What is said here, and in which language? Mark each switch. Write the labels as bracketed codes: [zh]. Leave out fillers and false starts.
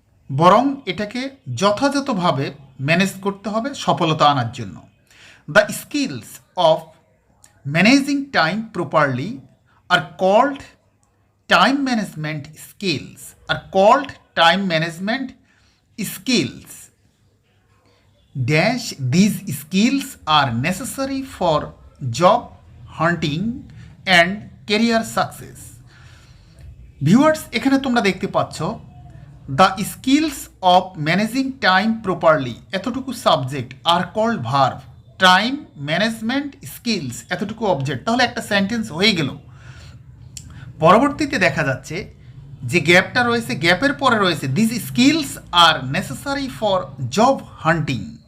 [bn] বরং এটাকে যথাযথভাবে ম্যানেজ করতে হবে সফলতা আনার জন্য। [en] The skills of managing time properly are called time management skills, time management skills. Dash, these skills are necessary for job hunting and career success. Viewers, [bn] এখানে তোমরা দেখতে পাচ্ছ [en] the skills of managing time properly এতটুকু subject are called verb, time management skills এতটুকু object. [bn] তাহলে একটা sentence হয়ে গেল। পরবর্তীতে দেখা যাচ্ছে যে গ্যাপটা রয়েছে, গ্যাপের পরে রয়েছে [en] This skills are necessary for job hunting.